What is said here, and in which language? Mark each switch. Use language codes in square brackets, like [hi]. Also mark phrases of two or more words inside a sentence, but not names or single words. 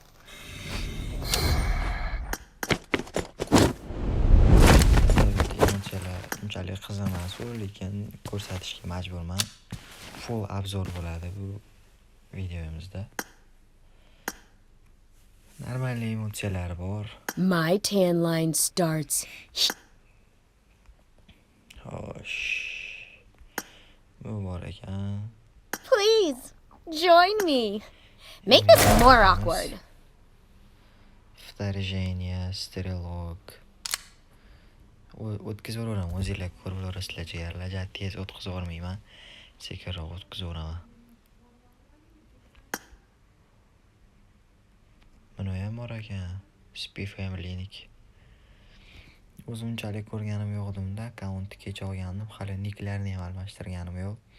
[uz] Unchalik qiz emas, lekin ko'rsatishga majburman. Full obzor bo'ladi bu videomizda. Normalniy emotsiyalari bor. [en] My tan line starts. [uz] Xo'sh. Bu bor ekan. [en] Please join me. Make this more awkward. [ru] Вторжение, стрелок. [uz] O'tkazaveraman, o'zinglar ko'rib olasizlar jigarlar. Tez o'tkazib yubormayman. Sekinroq o'tkazaveraman. Mana ham bor ekan. Spy Family'niki. O'zim unchalik ko'rganim yo'qdimda, akkauntni kecha olgandim, hali niklarni ham almashtirganim yo'q.